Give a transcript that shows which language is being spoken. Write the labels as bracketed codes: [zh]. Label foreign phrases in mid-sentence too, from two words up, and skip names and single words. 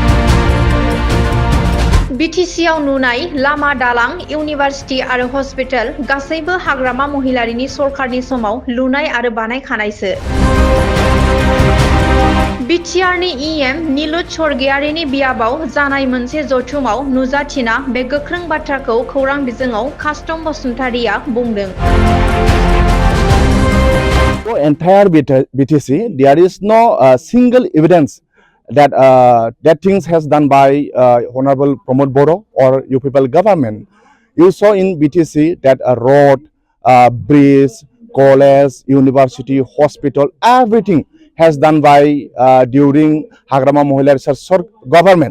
[brx] बिटिसिआव नुनाय लामा दालां इउनिभार्सिटि आरो हस्पिटाल गासैबो हाग्रामा महिलारिनि सरकारनि समाव लुनाय आरो बानायखानायसो। बिटिआरनि इएम नीलुत स्वर्गियारिनि बियाबाव जानाय मोनसे जथुमाव नुजाथिना बे गोख्रों बाथ्राखौ खौरां बिजोङाव कास्टम बसुमतारीया बुंदों। [en] For entire BTC, there is no single evidence that that things has done by Honorable Pramod Bodo or UPPL government. You saw in BTC that a road, bridge, college, university, hospital, everything has done by during Hagrama Mohila Research government.